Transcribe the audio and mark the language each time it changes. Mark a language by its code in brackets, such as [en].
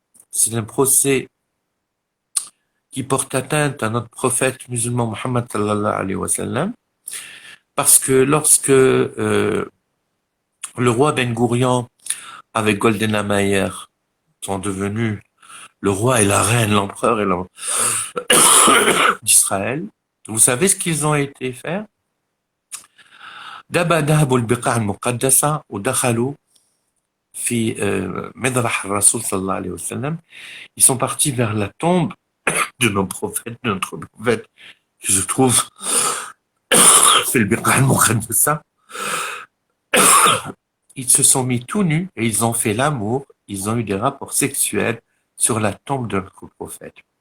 [fr] C'est un procès qui porte atteinte à notre prophète musulman Muhammad [ar] sallallahu alayhi wa sallam, [fr] parce que lorsque le roi Ben Gourion avec Golda Meir sont devenus le roi et la reine, l'empereur et d'Israël, vous savez ce qu'ils ont été faire? [ar] ذهبوا البقاع المقدسة ودخلوا في مذبح الرسول صلى الله عليه وسلم. [fr] Ils sont partis vers la tombe de nos prophètes, de notre prophète, qui se trouve [ar] في البقاع المقدسة. [fr] Ils se sont mis tout nus et ils ont fait l'amour, ils ont eu des rapports sexuels sur la tombe de notre prophète.